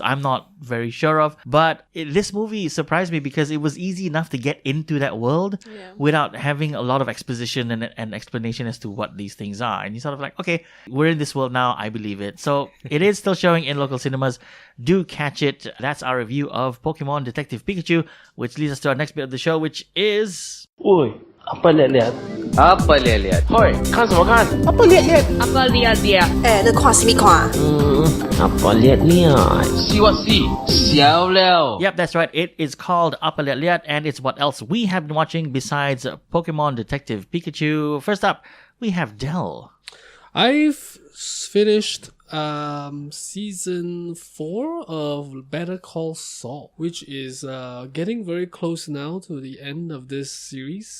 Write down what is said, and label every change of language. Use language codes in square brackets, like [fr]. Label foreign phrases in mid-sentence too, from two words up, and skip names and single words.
[en] I'm not very sure of, but this movie surprised me because it was easy enough to get into that world without having a lot of exposition and explanation as to what these things are. And you sort of like, okay, we're in this world now. I believe it. So it is still showing in local cinemas. Do catch it. That's our review of Pokemon Detective Pikachu, which leads us to our next bit of the show, which is... [ms] Oi, apa liat-liat? Apa liat-liat? [zh] Hoi, 看什么看？ [ms] apa liat-liat? Apa liat-liat? [zh] 你看什么看？ [ms] apa liat-liat? [en] See what see? [zh] 笑了。 [en] Yep, that's right. It is called Apa Liat Liat, and it's what else we have been watching besides Pokemon Detective Pikachu. First up, we have Del. I've finished season 4 of Better Call Saul, which is getting very close now to the end of this series.